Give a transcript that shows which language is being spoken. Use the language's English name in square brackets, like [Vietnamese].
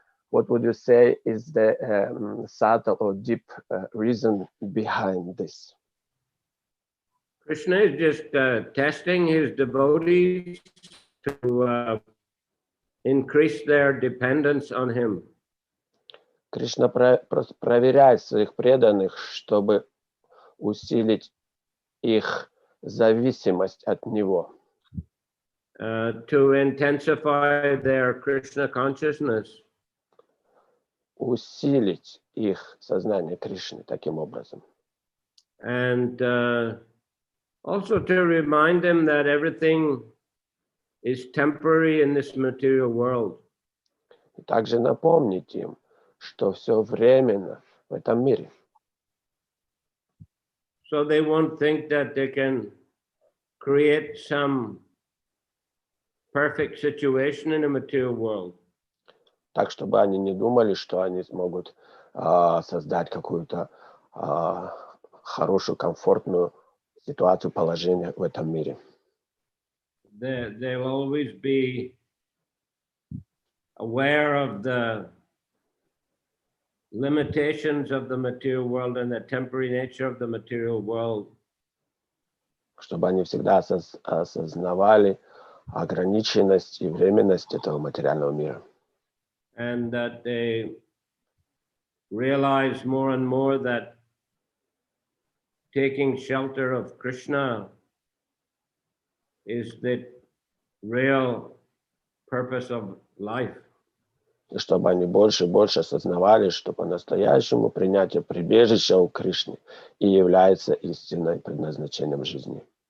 [English] What would you say is the subtle or deep reason behind this? Krishna is just testing his devotees to increase their dependence on him. [Russian] Кришна просто проверяет своих преданных, чтобы усилить их зависимость от него. [English] To intensify their Krishna consciousness. [Russian] Усилить их сознание Кришны таким образом. [English] And also to remind them that everything is temporary in this material world. [Russian] И также напомнить им, что все временно в этом мире. [English] So they won't think that they can create some perfect situation in the material world. [Russian] Так, чтобы они не думали, что они смогут создать какую-то хорошую, комфортную ситуацию, положение в этом мире. [English] They will always be aware of the limitations of the material world and the temporary nature of the material world. [Russian] Чтобы они всегда осознавали ограниченность и временность этого материального мира. [English] And that they realize more and more that taking shelter of Krishna is the real purpose of life. [Russian] И чтобы они больше и больше осознавали, что по-настоящему принятие прибежища у Кришны и является истинным предназначением жизни.